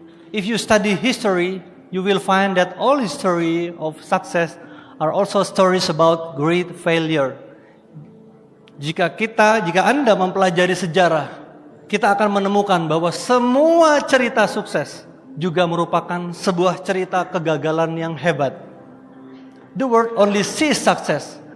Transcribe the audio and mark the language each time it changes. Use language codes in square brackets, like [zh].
[en] If you study history, you will find that all history of success are also stories about great failure. [id] Jika Anda mempelajari sejarah, kita akan menemukan bahwa semua cerita sukses juga merupakan sebuah cerita kegagalan yang hebat. [en] The world only sees success.